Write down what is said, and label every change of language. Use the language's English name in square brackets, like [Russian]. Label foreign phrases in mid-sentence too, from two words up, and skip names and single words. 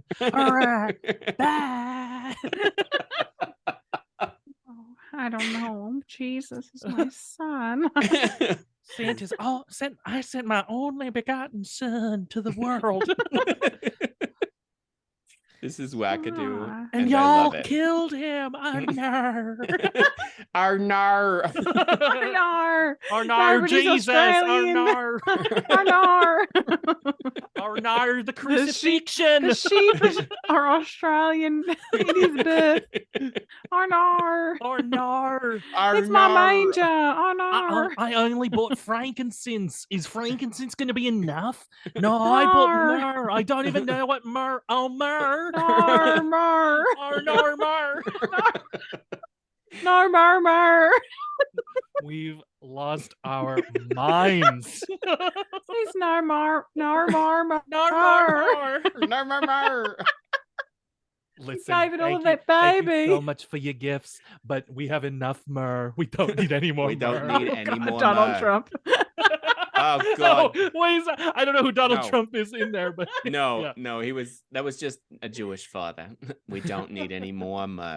[English] All right. Bye. Oh, I don't know. Jesus is my son. Santa's I sent my only begotten son to the world. This is wackadoo. And I y'all love it. killed him. Arnar. Arnar. Arnar. Arnar, Jesus. Arnar. Arnar. Arnar, the crucifixion. The sheep are Australian. It is birth. Arnar. Arnar. It's my manger. Arnar. I only bought frankincense. Is frankincense going to be enough? No, I bought myrrh. I don't even know what myrrh. Oh, myrrh. Nar, mar. Nar, mar. Nar, mar, mar. We've lost our minds. It's nar, mar, nar, mar, mar. Nar, mar. Nar, mar, mar. Listen, thank you so much for your gifts, but we have enough myrrh. We don't need any more. We don't myrrh. need any more. Donald myrrh. Trump. Oh God! No, wait, I don't know who Donald No. Trump is in there, but No, yeah. no, that was just a Jewish father. We don't need any more myrrh.